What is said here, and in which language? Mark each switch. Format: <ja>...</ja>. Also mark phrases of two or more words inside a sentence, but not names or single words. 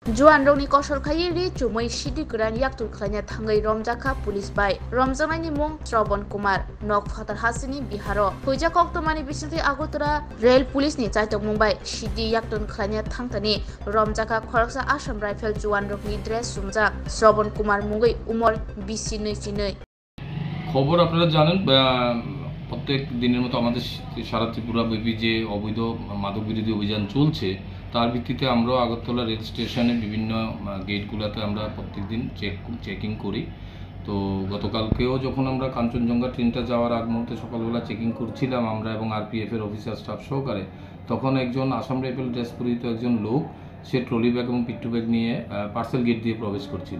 <trp>Juan rongni kosol khai ri chumui sidi kuran yaktul khlanya thangai romjaka police bai romjangai mung Shravan Kumar nok phatar hasini Biharo huija koktomani bisiti Agartala</trp> <en>rail police</en> <trp>ni chaitok mumbai sidi yaktun khlanya thangtani romjaka khoraksa Assam Rifle Juan rongni dress sumjak Shravan Kumar mungoi umor 29</trp> <bn>খবর আপনারা জানেন প্রত্যেক দিনের মতো আমাদের সারা ত্রিপুরা ব্যাপী যে অবৈধ মাদক বিরোধী অভিযান চলছে তার ভিত্তিতে আমরা আগরতলা</bn> <en>rail station</en> <bn>বিভিন্ন গেটগুলোতে আমরা প্রত্যেকদিন চেকিং করি। তো গতকালকেও যখন আমরা কাঞ্চনজঙ্ঘা ট্রেনটা যাওয়ার আগ মুহূর্তে সকালবেলা চেকিং করছিলাম আমরা এবং আরপিএফ এর</bn> <en>officer staff</en> <bn>সহকারে, তখন একজন আসাম রাইফেল ড্রেস পরিহিত একজন লোক সে</bn> <en>trolley bag</en> <bn>এবং পিট্টু ব্যাগ নিয়ে</bn> <en>parcel gate</en> <bn>দিয়ে প্রবেশ করছিল।</bn>